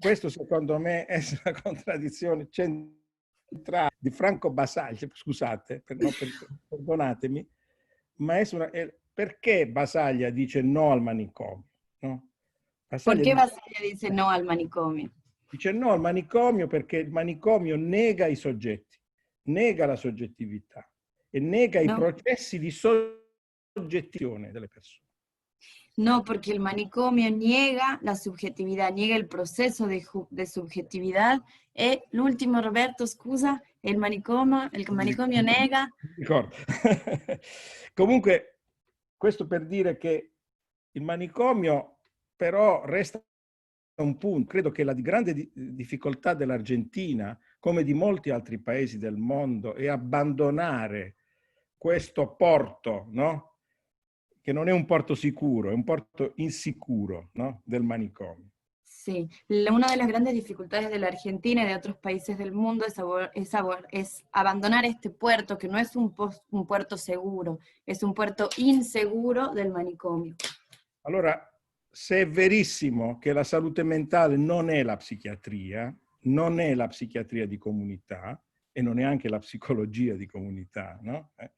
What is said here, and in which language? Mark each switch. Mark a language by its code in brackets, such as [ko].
[it] Questo secondo me è una contraddizione centrale di Franco Basaglia, scusate, perdonatemi, ma perché Basaglia dice no al manicomio? No? [es] ¿Por qué Basaglia dice no al manicomio? [it] Dice no al manicomio perché il manicomio nega i soggetti, nega la soggettività e nega i processi di soggettione delle persone. [es] No, porque el manicomio niega la subjetividad, niega el proceso de subjetividad. [it] E l'ultimo, Roberto, scusa, il manicomio nega... Ricordo. Comunque, questo per dire che il manicomio però resta un punto. Credo che la grande difficoltà dell'Argentina, come di molti altri paesi del mondo, è abbandonare questo porto, no? Che non è un porto sicuro, è un porto insicuro, ¿no? Del manicomio. [es] Sí, una de las grandes dificultades de la Argentina y de otros países del mundo es abandonar este puerto, que no es un puerto seguro, es un puerto inseguro del manicomio. [it] Allora, se è verissimo che la salute mentale non è la psichiatria di comunità e non è anche la psicologia di comunità, no?